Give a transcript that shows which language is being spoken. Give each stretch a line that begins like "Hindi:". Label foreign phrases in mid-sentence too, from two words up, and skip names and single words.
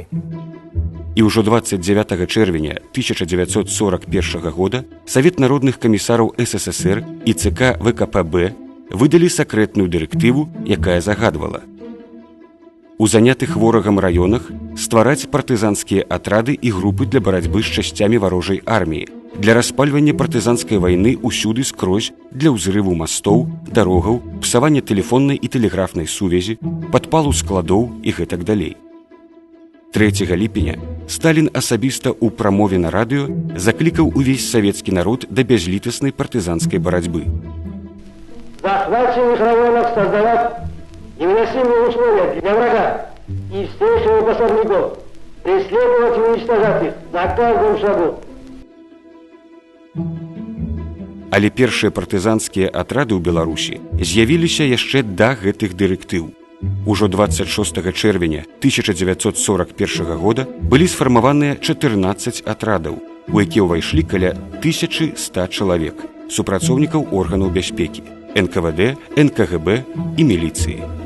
Belarusian: І ўжо 29 чэрвеня 1941 года Савет народных камісараў СССР і ЦК ВКПБ выдалі сакрэтную дырэктыву, якая загадвала: у занятых ворагам раёнах ствараць партызанскія атрады і групы для барацьбы з часцямі варожай арміі, для распальвання партызанскай вайны ўсюды скрозь, для ўзрыву мастоў, дарогаў, псавання тэлефоннай і тэлеграфнай сувязі, падпалу складоў і гэтак далей. 3 ліпеня Сталін асабіста ў прамове на радыё заклікаў увесь савецкі народ да бязлітаснай партызанскай барацьбы.
Russian: Захваченных районах создавать невыносимые условия для врага и всех его пособников, преследовать и уничтожать их на каждом шагу.
Belarusian: Але першыя партызанскія атрады ў Беларусі з'явіліся яшчэ да гэтых дырэктыў. Ужо 26 чэрвеня 1941 года былі сфармаваныя 14 атрадаў, у якія ўвайшлі каля 1100 чалавек, супрацоўнікаў органаў бяспекі, НКВД, НКГБ і міліцыі.